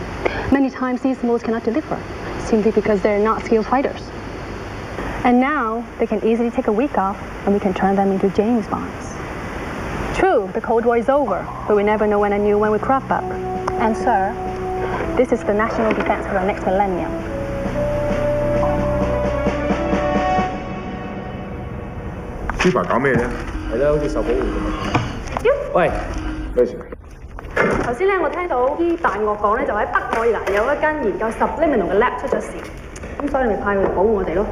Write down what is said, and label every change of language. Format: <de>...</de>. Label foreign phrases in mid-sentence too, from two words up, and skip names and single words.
<en>Many times these modes cannot deliver, simply because they're not skilled fighters. And now, they can easily take a week off and we can turn them into James Bonds. True, the Cold War is over, but we never know when a new one will crop up. And sir, This is the national defense for the next millennium.</en> <yue>豬排搞咩啫？係啦，好似受保護咁。喂，咩事？頭先咧，我聽到啲大鱷講咧，就喺北愛爾蘭有一間研究 subliminal 嘅 lab 出咗事，咁所以你咪派佢嚟保護我哋咯。</yue>